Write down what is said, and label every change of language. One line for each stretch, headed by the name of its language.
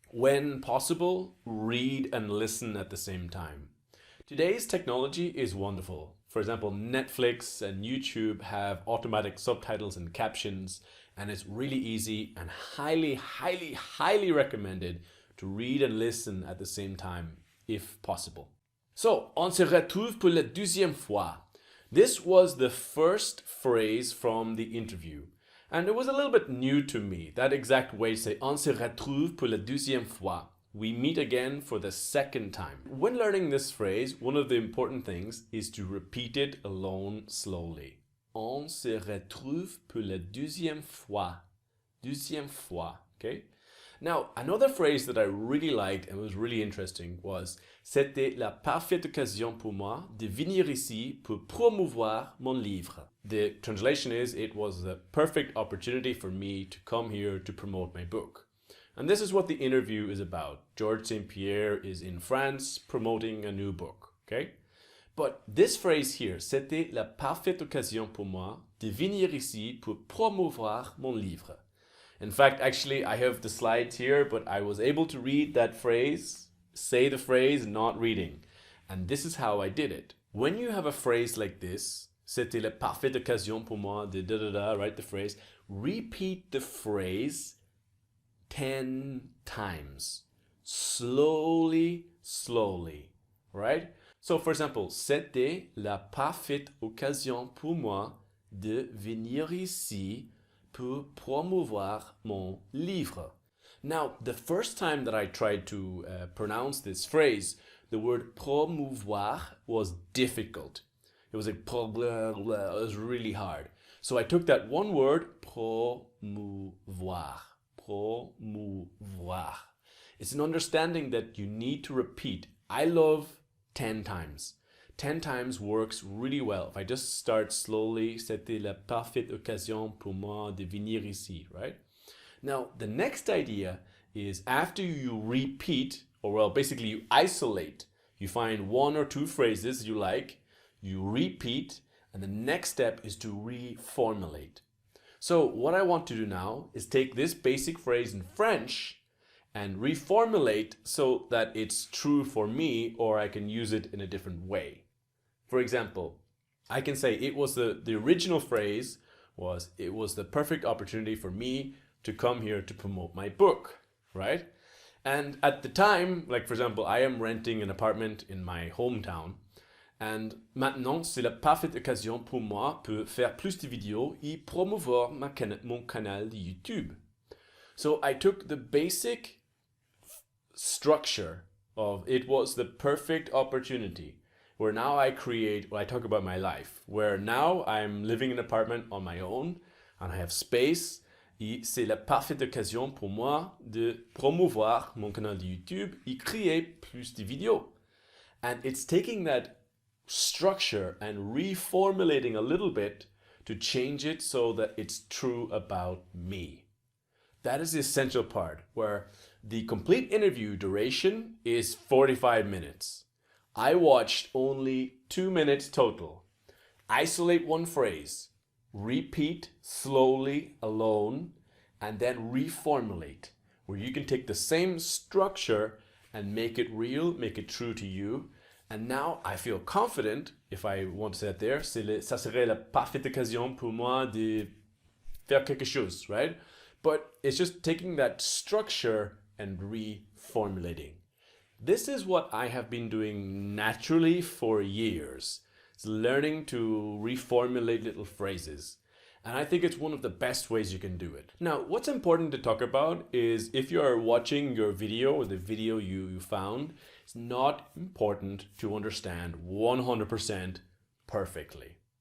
English: When possible, read and listen at the same time. Today's technology is wonderful. For example, Netflix and YouTube have automatic subtitles and captions, and it's really easy and highly recommended to read and listen at the same time, if possible.
French: So, on se retrouve pour la 2e fois.
English: This was the first phrase from the interview. And it was a little bit new to me, that exact way to say,
French: on se retrouve pour la 2e fois.
English: We meet again for the second time. When learning this phrase, one of the important things is to repeat it alone slowly.
French: On se retrouve pour la 2e fois. 2e fois,
English: okay? Now, another phrase that I really liked and was really interesting was
French: C'était la parfaite occasion pour moi de venir ici pour promouvoir mon livre.
English: The translation is, it was the perfect opportunity for me to come here to promote my book. And this is what the interview is about. Georges St. Pierre is in France promoting a new book, okay?
French: But this phrase here, C'était la parfaite occasion pour moi de venir ici pour promouvoir mon livre.
English: In fact, actually, I have the slides here, but I was able to read that phrase, say the phrase, not reading. And this is how I did it. When you have a phrase like this,
French: C'était la parfaite occasion pour moi de da-da-da,
English: right, the phrase, repeat the phrase 10 times. Slowly, right?
French: So, for example, C'était la parfaite occasion pour moi de venir ici pour promouvoir mon livre.
English: Now, the first time that I tried to pronounce this phrase, the word promouvoir was difficult. It was like, it was really hard. So I took that one word, promouvoir. It's an understanding that you need to repeat. I love 10 times. 10 times works really well. If I just start slowly,
French: c'était la parfaite occasion pour moi de venir ici, right?
English: Now, the next idea is after you repeat, or well, basically you isolate, you find 1 or 2 phrases you like, you repeat, and the next step is to reformulate. So what I want to do now is take this basic phrase in French and reformulate so that it's true for me, or I can use it in a different way. For example, I can say it was the original phrase was, it was the perfect opportunity for me to come here to promote my book, right? And at the time, like for example, I am renting an apartment in my hometown.
French: And maintenant, c'est la parfaite occasion pour moi pour faire plus de vidéos et promouvoir mon canal de YouTube.
English: So I took the basic structure of it was the perfect opportunity. where now I talk about my life, where now I'm living in an apartment on my own and I have space.
French: Et c'est la parfaite occasion pour moi de promouvoir mon canal de YouTube et créer plus de vidéos.
English: And it's taking that structure and reformulating a little bit to change it so that it's true about me. That is the essential part, where the complete interview duration is 45 minutes. I watched only 2 minutes total. Isolate one phrase, repeat slowly alone, and then reformulate, where you can take the same structure and make it real, make it true to you. And now I feel confident, if I want to say it there,
French: ça serait la parfaite occasion pour moi de faire quelque chose,
English: right? But it's just taking that structure and reformulating. This is what I have been doing naturally for years. It's learning to reformulate little phrases. And I think it's one of the best ways you can do it. Now, what's important to talk about is if you are watching your video or the video you found, it's not important to understand 100% perfectly.